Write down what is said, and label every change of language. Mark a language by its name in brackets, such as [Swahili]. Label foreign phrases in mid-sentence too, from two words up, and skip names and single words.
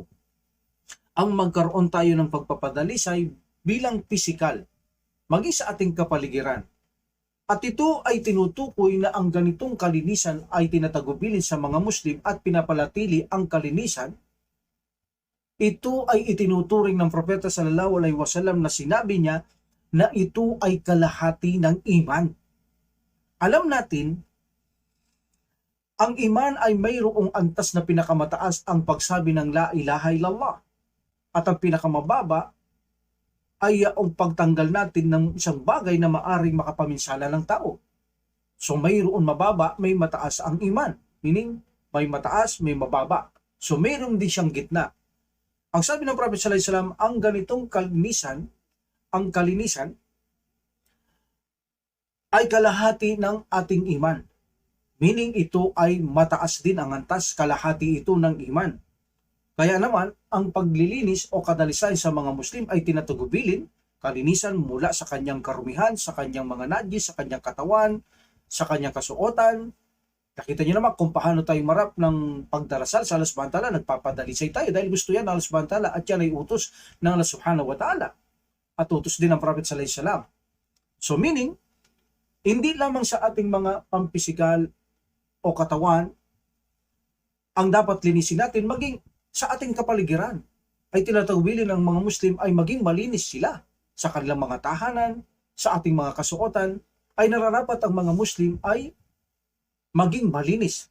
[Filipino] Ang magkaroon tayo ng pagpapadalisay bilang pisikal, maging sa ating kapaligiran. At ito ay tinutukoy na ang ganitong kalinisan ay tinatagubilin sa mga Muslim at pinapalatili ang kalinisan. Ito ay itinuturing ng Propeta [Arabic] صلى الله عليه وسلم [Filipino] na sinabi niya na ito ay kalahati ng iman. Alam natin, ang iman ay mayroong antas na pinakamataas ang pagsabi ng [Arabic] لا إله إلا الله. [Filipino] At ang pinakamababa ay ang pagtanggal natin ng isang bagay na maaring makapaminsala ng tao. So mayroon mababa, may mataas ang iman. Meaning, may mataas, may mababa. So mayroon din siyang gitna. Ang sabi ng Prophet [Arabic] صلى الله عليه وسلم, [Filipino] ang ganitong kalinisan ay kalahati ng ating iman. Meaning ito ay mataas din ang antas, kalahati ito ng iman. Kaya naman, ang paglilinis o kadalisan sa mga Muslim ay tinatagubilin, kalinisan mula sa kanyang karumihan, sa kanyang mga najis, sa kanyang katawan, sa kanyang kasuotan. Nakita niyo naman kung paano tayo marap ng pagdarasal sa Allah [Arabic] سبحانه وتعالى, [Filipino] nagpapadalisay tayo dahil gusto yan ng Allah [Arabic] سبحانه وتعالى [Filipino] at yan ay utos ng Allah [Arabic] سبحانه وتعالى. [Filipino] At utos din ng Prophet [Arabic] صلى الله عليه وسلم. [Filipino] So meaning, hindi lamang sa ating mga pampisikal o katawan ang dapat linisin natin, maging sa ating kapaligiran ay tinatagubilin ng mga Muslim ay maging malinis sila sa kanilang mga tahanan, sa ating mga kasuotan, ay nararapat ang mga Muslim ay maging malinis.